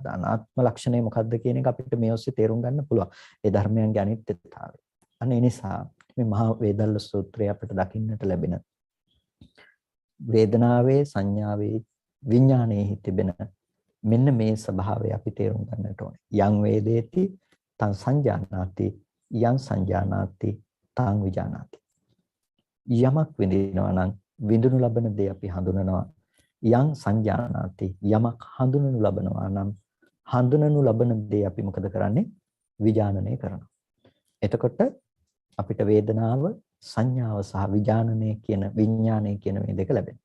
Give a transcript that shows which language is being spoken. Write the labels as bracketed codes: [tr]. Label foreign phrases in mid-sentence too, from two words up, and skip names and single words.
[si] අනාත්ම ලක්ෂණය මොකක්ද කියන එක අපිට මේ ඔස්සේ තේරුම් ගන්න පුළුවන්. ඒ ධර්මයන්ගේ අනිත්‍යතාවය. අනේ නිසා මේ මහා වේදල්ල සූත්‍රය අපිට දකින්නට ලැබෙන වේදනාවේ සංඥාවේ විඥානයේ තිබෙන මෙන්න මේ ස්වභාවය අපි තේරුම් ගන්නට ඕනේ. [pi] යං වේදේති තං සංජානාති යං සංජානාති තං විජානාති. [si] යමක් විඳිනවා නම් විඳුණු ලබන දේ අපි හඳුනනවා. [pi] යං සංජානාති [si] යමක් හඳුනනු ලබනවා නම් හඳුනනු ලබන දේ අපි මොකද කරන්නේ? විජානනය කරනවා. එතකොට අපිට වේදනාව සංඥාව සහ විඥානනය කියන විඥානය කියන මේ දෙක ලැබෙනවා.